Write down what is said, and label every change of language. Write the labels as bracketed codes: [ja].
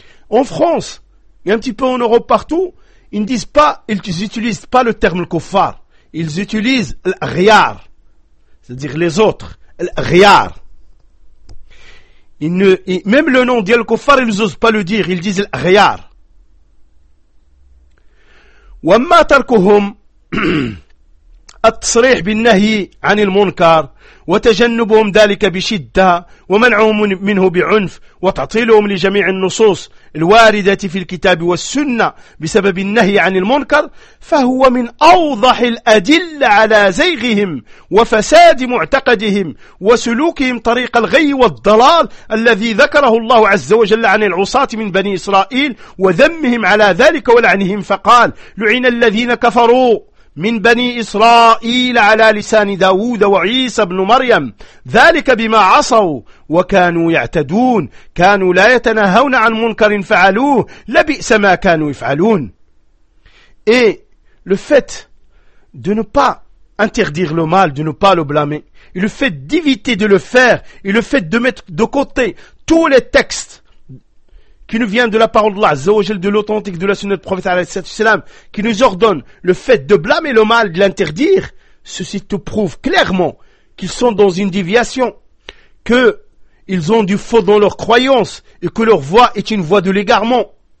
[fr] En France, et un petit peu en Europe partout, ils ne disent pas, ils n'utilisent pas le terme le kuffar. Ils utilisent l'riar, c'est-à-dire les autres, l'riar. Même le nom d'El Kofar, ils n'osent pas le dire, ils disent l'riar. [ar] وَمَّا تَرْكُهُمْ التصريح بالنهي عن المنكر وتجنبهم ذلك بشدة ومنعهم منه بعنف وتعطيلهم لجميع النصوص الواردة في الكتاب والسنة بسبب النهي عن المنكر فهو من أوضح الأدلة على زيغهم وفساد معتقدهم وسلوكهم طريق الغي والضلال الذي ذكره الله عز وجل عن العصاة من بني إسرائيل وذمهم على ذلك ولعنهم فقال لعن الذين كفروا من بني إسرائيل على لسان داود وعيسى بن مريم ذلك بما عصوا وكانوا يعتدون كانوا لا يتناهون عن منكر فعلوه لبئس ما كانوا يفعلون. [fr] Et le fait de ne pas interdire le mal, de ne pas le blâmer, et le fait d'éviter de le faire, et le fait de mettre de côté tous les textes qui nous vient de la parole d'Allah, Zawajal, de l'authentique de la sunna du prophète, qui nous ordonne le fait de blâmer le mal, de l'interdire, ceci te prouve clairement qu'ils sont dans une déviation, qu'ils ont du faux dans leurs croyances, et que leur voie est une voie de l'égarement.